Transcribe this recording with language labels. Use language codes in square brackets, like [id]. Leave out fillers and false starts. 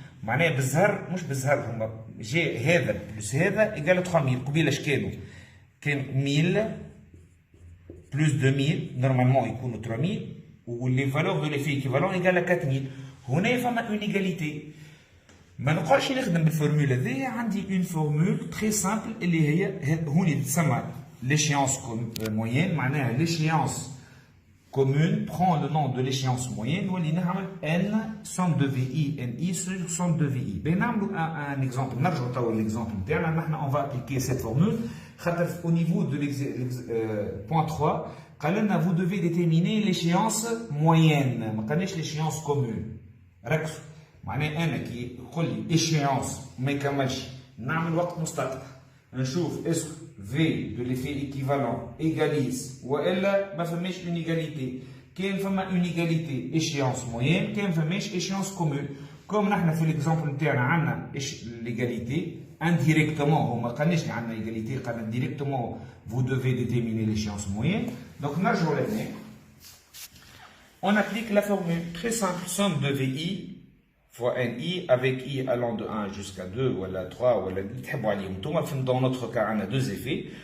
[ar] معناها بالزهر مش بالزهر هما جي هذا بلس هذا [fr] égale à 3000. [ar] قبيله اش كانوا؟ كان [fr] 1000 plus 2000 normalement [ar] يكونوا 3000 و [fr] les valeurs de l'effet équivalent égale à 4000. [ar] هنا فما [fr] une égalité. [ar] ما نقعدش نخدم بالفورمولا هذيا، عندي [fr] une formule très simple [ar] اللي هي هوني تسمى [fr] l'échéance moyenne. [ar] معناها [fr] l'échéance commune prend le nom de l'échéance moyenne [ar] واللي نعمل [fr] n somme de VI NI sur somme de VI. [ar] بنعملوا [fr] un exemple. [ar] نرجعوا توا [fr] l'exemple [ar] نتاعنا. [fr] نحن on va appliquer cette formule. Au niveau de point 3, vous devez déterminer l'échéance moyenne, l'échéance commune. [ar] معناها qui يقول لي échéance ما يكملش نعمل وقت مستقطع نشوف [fr] est-ce V de l'effet équivalent égalise [ar] والا ما فماش [fr] une égalité. كاين فما une égalité échéance moyenne، كاين فماش échéance commune. [ar] comme نحن في [fr] l'exemple [ar] نتاعنا عندنا [fr] l'égalité indirectement, on a égalité, directement vous devez déterminer l'échéance moyenne. Donc on applique la formule très simple, somme de VI fois NI avec I allant de 1 jusqu'à 2 ou à 3 ou à dans notre cas on a deux effets.